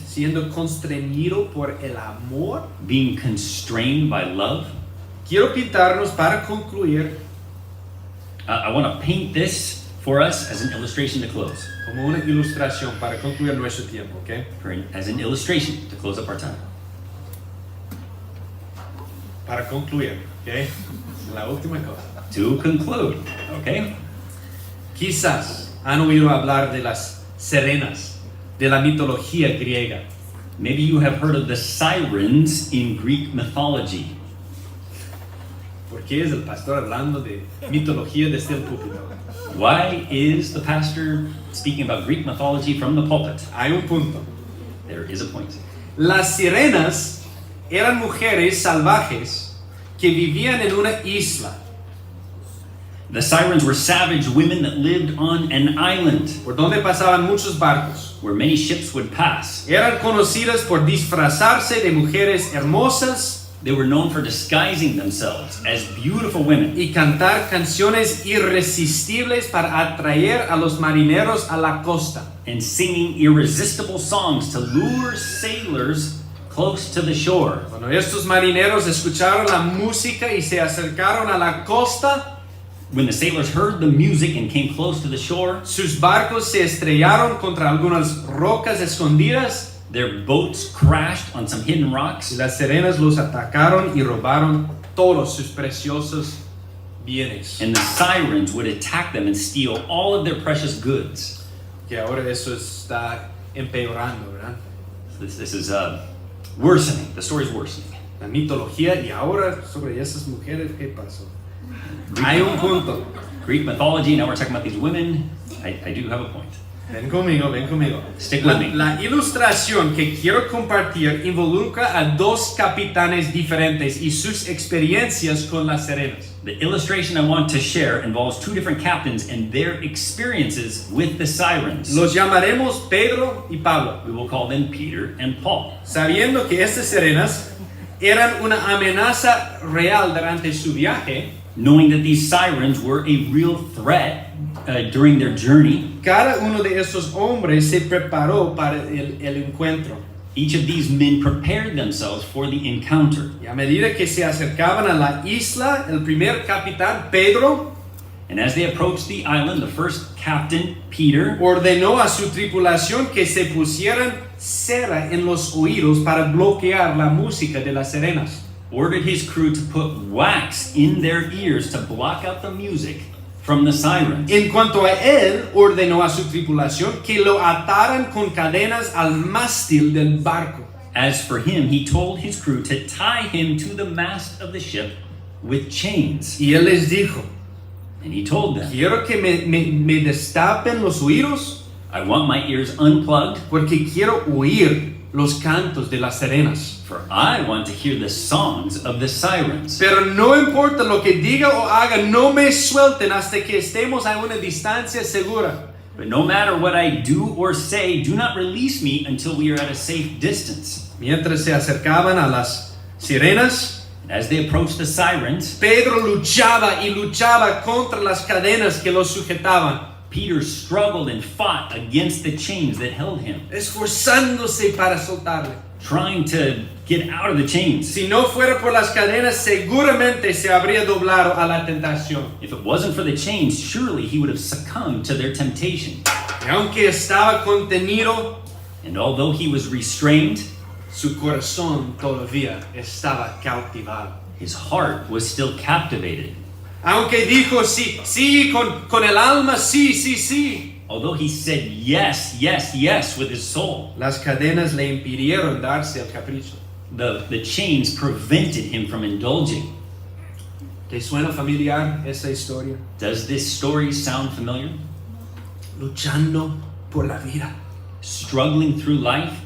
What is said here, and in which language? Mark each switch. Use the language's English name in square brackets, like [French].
[Spanish] Siendo constreñido por el amor. [English] Being constrained by love. [Spanish] quiero pintarnos para concluir [English] I want to paint this for us as an illustration to close. [Spanish] como una ilustración para concluir nuestro tiempo, ¿ok? [English] As an illustration to close up our time. [Spanish] Para concluir, ¿ok? La última cosa. [English] To conclude, okay? [Spanish] Quizás han oído hablar de las sirenas de la mitología griega. [English] Maybe you have heard of the sirens in Greek mythology. [Spanish] ¿Por qué es el pastor hablando de mitología desde el púlpito? [English] Why is the pastor speaking about Greek mythology from the pulpit? [Spanish] Hay un punto. [English] There is a point. [Spanish] Las sirenas eran mujeres salvajes que vivían en una isla, [English] The sirens were savage women that lived on an island [Spanish] por donde pasaban muchos barcos. [English] where many ships would pass. [Spanish] Eran conocidas por disfrazarse de mujeres hermosas [English] They were known for disguising themselves as beautiful women [Spanish] y cantar canciones irresistibles para atraer a los marineros a la costa. [English] and singing irresistible songs to lure sailors close to the shore. [Spanish] Cuando estos marineros escucharon la música y se acercaron a la costa, [English] When the sailors heard the music and came close to the shore, [Spanish] sus barcos se estrellaron contra algunas rocas escondidas [English] their boats crashed on some hidden [Spanish] y [English] rocks, [Spanish] las sirenas los atacaron y robaron todos sus preciosos bienes. [English] and the sirens would attack them and steal all of their precious goods. [Spanish] Que ahora eso está empeorando, ¿verdad? [English] This is worsening. The story's worsening. [Spanish] La mitología y ahora sobre esas mujeres, ¿qué pasó? Hay un punto. [English] Greek mythology, now we're talking about these women. I do have a point. [Spanish] Ven conmigo, ven conmigo. [English] Stick with me. [Spanish] La ilustración que quiero compartir involucra a dos capitanes diferentes y sus experiencias con las sirenas. [English] The illustration I want to share involves two different captains and their experiences with the sirens. [Spanish] Los llamaremos Pedro y Pablo, [English] We will call them Peter and Paul. [Spanish] sabiendo que estas sirenas eran una amenaza real durante su viaje. [English] Knowing that these sirens were a real threat during their journey, [Spanish] Cada uno de estos hombres se preparó para el encuentro. [English] each of these men prepared themselves for the encounter. [Spanish] Y a medida que se acercaban a la isla, el primer capitán, Pedro, [English] And as they approached the island, the first captain, Peter, [Spanish] ordenó a su tripulación que se pusieran cera en los oídos para bloquear la música de las sirenas. [English] ordered his crew to put wax in their ears to block out the music from the sirens. [Spanish] En cuanto a él, ordenó a su tripulación que lo ataran con cadenas al mástil del barco. [English] As for him, he told his crew to tie him to the mast of the ship with chains. [Spanish] Y él les dijo, [English] And he told them, [Spanish] quiero que me destapen los oídos [English] I want my ears unplugged, [Spanish] porque quiero oír los cantos de las sirenas. [English] for I want to hear the songs of the sirens. [Spanish] Pero no importa lo que diga o haga, no me suelten hasta que estemos a una distancia segura. [English] But no matter what I do or say, do not release me until we are at a safe distance. [Spanish] Mientras se acercaban a las sirenas, [English] And as they approached the sirens, [Spanish] Pedro luchaba y luchaba contra las cadenas que lo sujetaban, [English] Peter struggled and fought against the chains that held him, [Spanish] esforzándose para soltarle. [English] trying to get out of the chains. [Spanish] Si no fuera por las cadenas, seguramente se habría doblado a la tentación. [English] If it wasn't for the chains, surely he would have succumbed to their temptation. [Spanish] Y aunque estaba contenido, [English] And although he was restrained, [Spanish] su corazón todavía estaba cautivado. [English] his heart was still captivated. [Spanish] Aunque dijo sí, sí, con el alma, sí, sí, sí. [English] Although he said yes, yes, yes with his soul, [Spanish] Las cadenas le impidieron darse el capricho. [English] the chains prevented him from indulging. [Spanish] ¿Te suena familiar esa historia? [English] Does this story sound familiar? [Spanish] Luchando por la vida. [English] Struggling through life,